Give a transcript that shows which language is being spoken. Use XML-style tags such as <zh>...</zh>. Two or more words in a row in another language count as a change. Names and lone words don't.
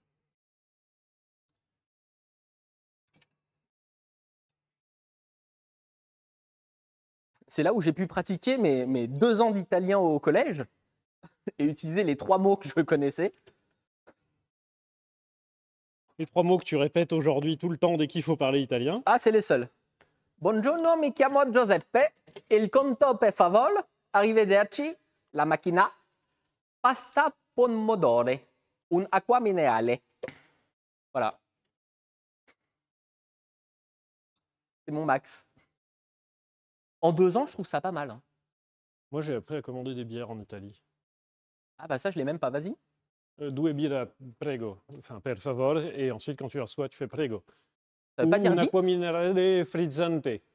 <fr>C'est là où j'ai pu pratiquer mes 2 ans d'italien au collège et utiliser les 3 mots que je connaissais. Les 3 mots que tu répètes aujourd'hui tout le temps dès qu'il faut parler italien. Ah, c'est les seuls.</fr> <it>Buongiorno, mi chiamo Giuseppe. Il conto per favore. Arrivederci. La macchina. Pasta pomodoro. Un acqua minerale.</it> <fr>Voilà. C'est mon max. En 2 ans, je trouve ça pas mal. Hein. Moi, j'ai appris à commander des bières en Italie. Ah bah ça, je l'ai même pas. Vas-y.</fr> <it>Due birra, prego. Enfin, per favore.</it> <fr>Et ensuite, quand tu reçois, tu fais prego. Ça veut pas dire un vite.</fr> <it>acqua minerale frizzante.</it>